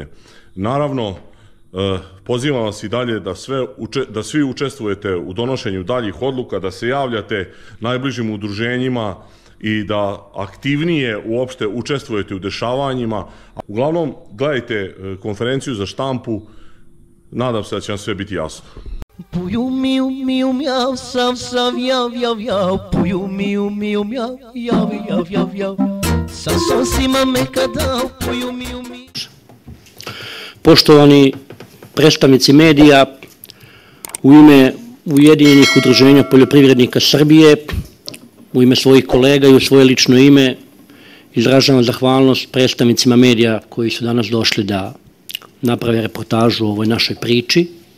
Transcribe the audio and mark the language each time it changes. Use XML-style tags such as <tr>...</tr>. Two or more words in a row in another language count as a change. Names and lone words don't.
<sr>Naravno, pozivam vas i dalje da svi učestvujete u donošenju daljih odluka, da se javljate najbližim udruženjima i da aktivnije uopšte učestvujete u dešavanjima. Uglavnom, gledajte konferenciju za štampu, nadam se da će vam sve biti jasno. Puju miu miu mjav, sav sav jav jav jav, puju miu miu mjav, jav jav jav jav, sa sosima me kadao, puju miu miu. Poštovani predstavnici medija, u ime Ujedinjenih udruženja poljoprivrednika Srbije, u ime svojih kolega i u svoje lično ime, izražavam zahvalnost predstavnicima medija koji su danas došli da naprave reportažu o ovoj našoj priči.</sr>